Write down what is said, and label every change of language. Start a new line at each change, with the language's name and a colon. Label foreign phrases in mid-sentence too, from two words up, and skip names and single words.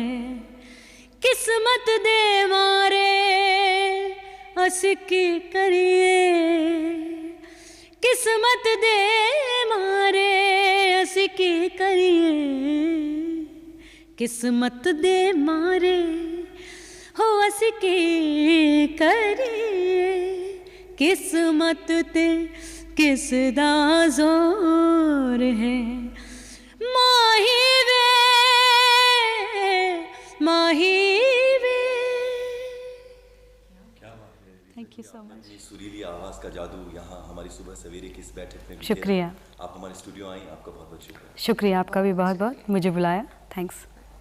Punjabi: ਕਿਸਮਤ ਦੇ ਮਾਰੇ ਅਸ ਕੀ ਕਰੀਏ, ਕਿਸਮਤ ਦੇ ਮਾਰੇ ਅਸ ਕੀ ਕਰੀਏ, ਕਿਸਮਤ ਦੇ ਮਾਰੇ ਹੋ ਅਸ ਕੀ ਕਰੀਏ, ਕਿਸਮਤ ਤੇ ਕਿਸ ਦਾ ਜ਼ੋਰ ਹੈ। ਮਾਹੀ ਵੇ ਮਾਹੀ ਵੇ।
English: thank you so much.
Hindi: अपनी सुरीली आवाज़ का जादू यहाँ हमारी सुबह सवेरे की इस बैठक में भी शुक्रिया। आप हमारे स्टूडियो आई, आपका बहुत बहुत शुक्रिया। शुक्रिया आपका भी बहुत बहुत, मुझे बुलाया। थैंक्स।